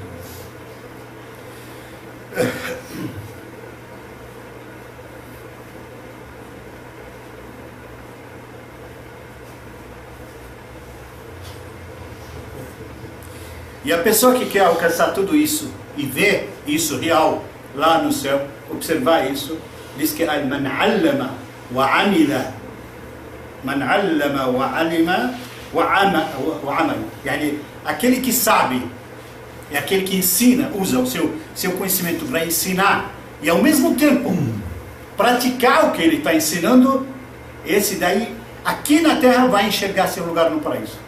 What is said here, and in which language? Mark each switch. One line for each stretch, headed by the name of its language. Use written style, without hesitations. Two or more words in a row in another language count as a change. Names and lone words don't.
Portuguese: E a pessoa que quer alcançar tudo isso e ver isso real lá no céu, observar isso, diz que
Arabic: من علّم وعمل، من علّم وعلم وعمل,
Portuguese: yani aquele que sabe é aquele que ensina, usa o seu conhecimento para ensinar e ao mesmo tempo praticar o que ele está ensinando, esse daí aqui na terra vai enxergar seu lugar no paraíso.